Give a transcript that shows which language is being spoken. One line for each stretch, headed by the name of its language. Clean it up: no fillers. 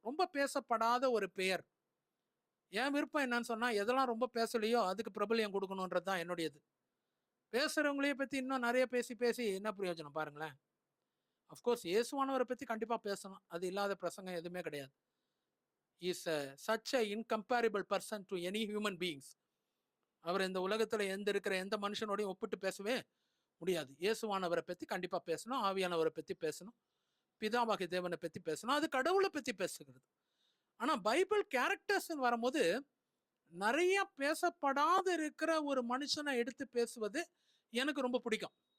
Tamil: ரொம்ப பேசப்படாத ஒரு பெயர். என் விருப்பம் என்னன்னு சொன்னா, எதெல்லாம் ரொம்ப பேசலையோ அதுக்கு பிரபலியம் கொடுக்கணுன்றது தான் என்னுடையது. பேசுறவங்களையே பத்தி இன்னும் நிறைய பேசி பேசி என்ன பிரயோஜனம் பாருங்களேன். அஃப்கோர்ஸ் இயேசுவானவரை பத்தி கண்டிப்பா பேசணும், அது இல்லாத பிரசங்கம் எதுவுமே கிடையாது.
English: Is such a incomparable person to any human beings.
Tamil: அவர் இந்த உலகத்துல இருக்கிற எந்த மனுஷனோடையும் ஒப்பிட்டு பேசவே முடியாது. இயேசுவானவரை பத்தி கண்டிப்பா பேசணும், ஆவியானவரை பத்தி பேசணும், பிதாவாகிய தேவனை பத்தி பேசணும், அது கடவுளை பத்தி பேசுகிறது. ஆனா பைபிள் கேரக்டர்ஸ் வரும்போது நிறைய பேசப்படாத இருக்கிற ஒரு மனுஷனை எடுத்து பேசுவது எனக்கு ரொம்ப பிடிக்கும்.